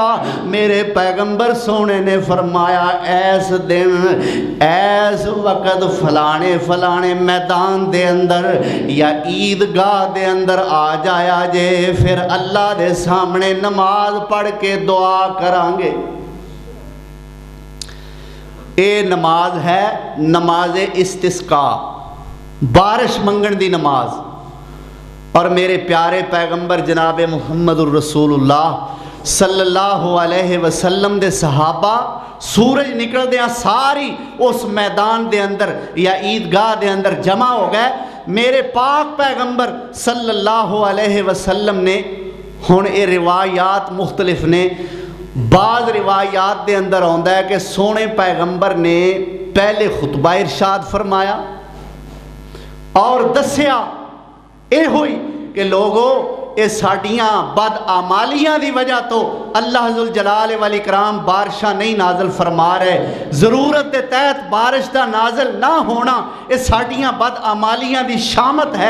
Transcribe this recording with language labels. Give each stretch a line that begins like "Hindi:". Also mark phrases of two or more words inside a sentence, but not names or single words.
Punjabi: میرے پیغمبر سوہنے نے فرمایا ایس دن ایس وقت فلانے فلانے میدان دے اندر یا عیدگاہ دے اندر آ جایا جے، فیر اللہ دے سامنے نماز پڑھ کے دعا کراں گے. ایہ نماز ہے نماز استسقاء، بارش منگݨ دی نماز. اور میرے پیارے پیغمبر جناب
Arabic: محمد رسول اللہ صلی اللہ علیہ وسلم
Punjabi: دے صحابہ سورج نکلدے ساری اس میدان دے اندر یا عیدگاہ دے اندر جمع ہو گئے. میرے پاک پیغمبر
Arabic: صلی اللہ علیہ وسلم
Punjabi: نے، ہݨ ایہ روایات مختلف نے، بعض روایات دے اندر آؤندا ہے کہ سوہنے پیغمبر نے پہلے خطبہ ارشاد فرمایا تے دسیا ایہ ہوئی کہ لوکو ایہ ساڈیاں بد اعمالیاں دی وجہ توں
Arabic: اللہ ذو الجلال والإکرام
Punjabi: بارشاں نہیں نازل فرما رہے,
Urdu: ضرورت کے تحت بارش کا نازل نہ ہونا
Punjabi: ایہ ساڈیاں بد اعمالیاں دی شامت ہے.